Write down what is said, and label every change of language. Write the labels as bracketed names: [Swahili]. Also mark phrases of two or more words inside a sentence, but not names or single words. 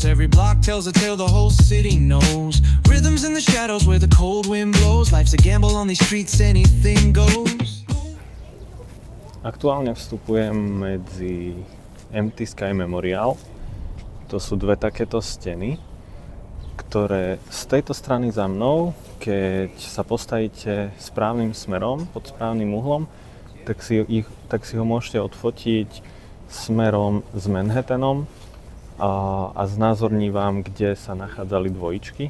[English] Every block tells a tale the whole city knows. Rhythms in the shadows where the cold wind blows. Life's a gamble on these streets, anything goes. [Slovak] Aktuálne vstupujem medzi Empty Sky Memorial. To sú dve takéto steny, ktoré z tejto strany za mnou, keď sa postavíte správnym smerom, pod správnym uhlom, tak si ho môžete odfotiť smerom s Manhattanom a znázorní vám, kde sa nachádzali dvojičky.